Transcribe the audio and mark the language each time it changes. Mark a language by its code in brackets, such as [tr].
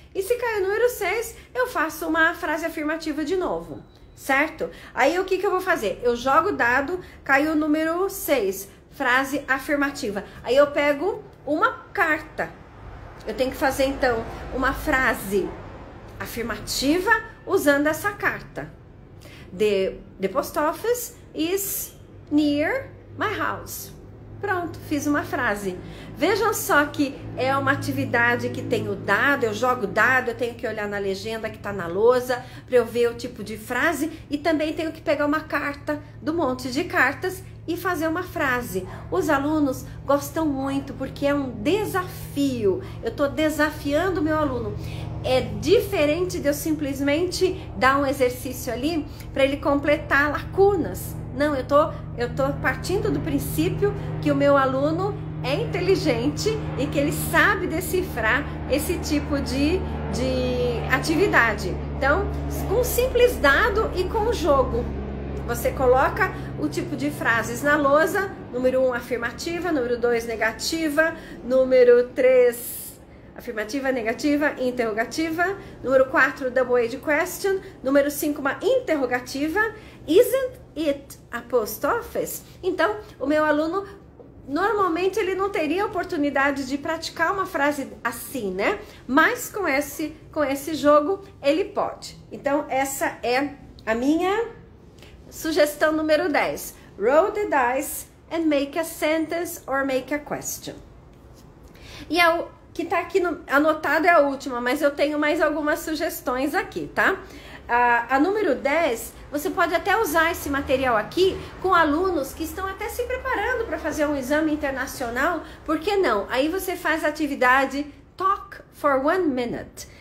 [pt] E se caiu o número 6, eu faço uma frase afirmativa de novo. Certo? Aí o que eu vou fazer? Eu jogo o dado, caiu o número 6, frase afirmativa. Aí eu pego uma carta. Eu tenho que fazer então uma frase afirmativa usando essa carta. [en] The post office is near my house. [pt] Pronto, fiz uma frase. Vejam só que é uma atividade que tem o dado, eu jogo o dado, eu tenho que olhar na legenda que está na lousa para eu ver o tipo de frase e também tenho que pegar uma carta do monte de cartas e fazer uma frase. Os alunos gostam muito porque é um desafio. Eu estou desafiando o meu aluno. É diferente de eu simplesmente dar um exercício ali para ele completar lacunas. Não, eu tô partindo do princípio que o meu aluno é inteligente e que ele sabe decifrar esse tipo de atividade. Então, com um simples dado e com o jogo, você coloca o tipo de frases na lousa, Número 1, afirmativa. Número 2, negativa. Número 3, afirmativa, negativa, interrogativa. Número 4, double-edged question. Número 5, uma interrogativa. [en] Isn't it a post office? [pt] Então, o meu aluno, normalmente ele não teria oportunidade de praticar uma frase assim, né? Mas com esse jogo, ele pode. Então, essa é a minha sugestão número 10. [en] Roll the dice and make a sentence or make a question. [pt] E o que tá aqui anotado é a última, mas eu tenho mais algumas sugestões aqui, tá? A número 10, você pode até usar esse material aqui com alunos que estão até se preparando para fazer um exame internacional, por que não? Aí você faz a atividade Talk for 1 minute.